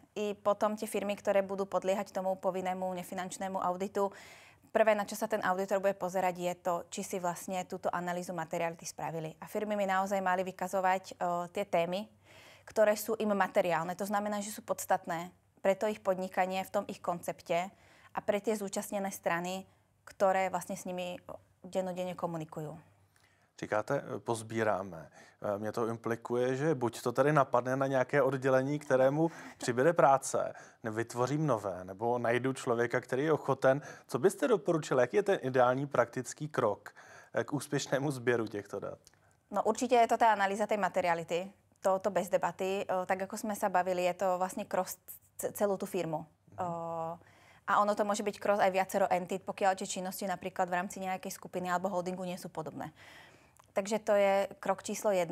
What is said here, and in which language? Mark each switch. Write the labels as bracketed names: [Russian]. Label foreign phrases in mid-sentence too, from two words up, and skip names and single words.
[Slovak] I potom tie firmy, ktoré budú podliehať tomu povinnému nefinančnému auditu, prvé, na čo sa ten auditor bude pozerať, je to, či si vlastne túto analýzu materiality spravili. A firmy mi naozaj mali vykazovať tie témy, ktoré sú im materiálne. To znamená, že sú podstatné pre to ich podnikanie v tom ich koncepte a pre tie zúčastnené strany, ktoré vlastne s nimi dennodenne komunikujú. [Czech] Říkáte, pozbíráme. Mě to implikuje, že buď to tady napadne na nějaké oddělení, kterému přibude práce, vytvořím nové, nebo najdu člověka, který je ochoten. Co byste doporučili? Jaký je ten ideální praktický krok k úspěšnému sběru těchto dat? [Slovak] No určite je to tá analýza tej materiality. To bez debaty. Tak ako sme sa bavili, je to vlastne cross celú tú firmu. A ono to môže byť cross aj viacero entit, pokiaľ tie činnosti napríklad v rámci nejakej skupiny alebo holdingu nie sú podobné. Takže to je krok číslo 1.